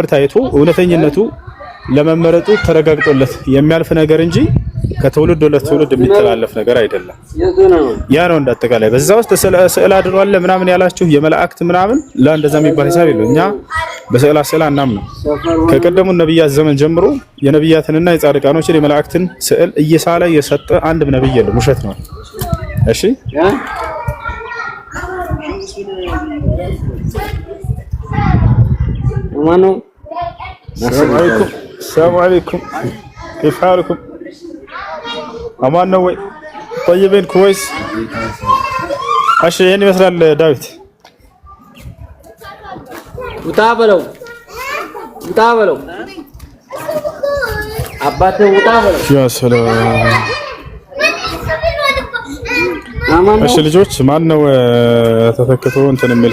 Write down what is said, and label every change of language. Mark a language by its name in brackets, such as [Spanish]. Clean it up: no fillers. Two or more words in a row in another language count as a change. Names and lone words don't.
[Amharic] ታይቶ እውነተኝነቱ ለመመረጡ ተረጋግጦለት የሚያልፍ ነገር እንጂ ከትውልድ ወደ ትውልድ የሚተላለፍ ነገር አይደለም። ያ ነው እንዳጠቃላይ። በዛ ውስጥ ስዕል አድሯል ምናምን ያላችሁ የመላእክት ምናምን እንደዛ የሚባል ሂሳብ የለው። እኛ በስዕል አስላ እናምነው። ከቀደሙ ነብያት ዘመን ጀምሮ የነብያትንና የጻድቃኖችን የመላእክትን ስዕል እየሳለ የሰጠ አንድም ነብይ የለም። ውሸት ነው። እሺ ማኑ [Arabic] سلام عليكم كيف حالكم [Amharic] አማን ነው ወይ [Arabic] طيبين كويس [Amharic] እሺ ይሄን ይመስላል ዳዊት ውጣ በለው አባቴ ውጣ በለው ያ ሰላም እሺ ልጆች ማን ነው ተተክቶ እንትን የሚል